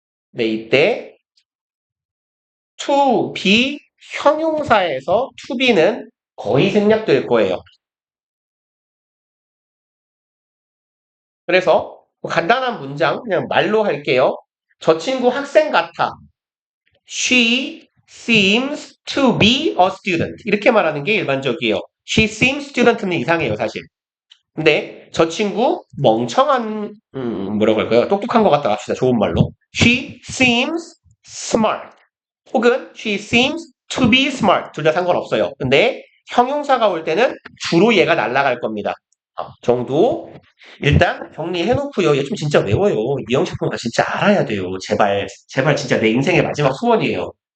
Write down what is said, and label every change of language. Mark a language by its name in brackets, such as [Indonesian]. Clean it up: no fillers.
[Korean] 네, 이때 to be 형용사에서 to be는 거의 생략될 거예요. 그래서 간단한 문장 그냥 말로 할게요. 저 친구 학생 같아. [English] She seems to be a student. [Korean] 이렇게 말하는 게 일반적이에요. [English] She seems student [Korean] 는 이상해요, 사실. 근데 저 친구 멍청한 뭐라고 할까요? 똑똑한 것 같다 합시다. 좋은 말로. [English] She seems smart. 혹은 she seems to be smart. [Korean] 둘 다 상관없어요. 근데 형용사가 올 때는 주로 얘가 날아갈 겁니다. 정도 일단 정리해놓고요. 얘 좀 진짜 외워요. 이형식분 다 진짜 알아야 돼요. 제발 진짜 내 인생의 마지막 소원이에요.